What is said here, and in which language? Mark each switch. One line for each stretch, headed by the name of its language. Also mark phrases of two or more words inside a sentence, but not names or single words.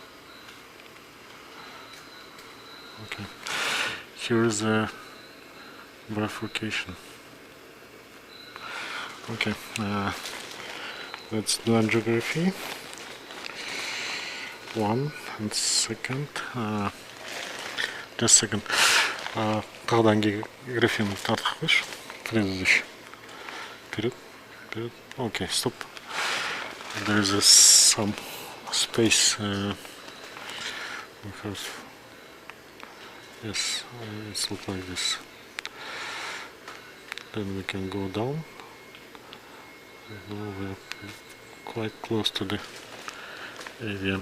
English: Okay. Here is a bifurcation. Okay. Let's do angiography. One and second. Just second.
Kazakh: Тағы да ангиографияны тартып қойшы.
Russian: Предыдущий. Вперед. Вперед.
English: Okay, stop. There is some space. We have. Yes, it's look like this. Then we can go down. Now we're quite close to the AVM.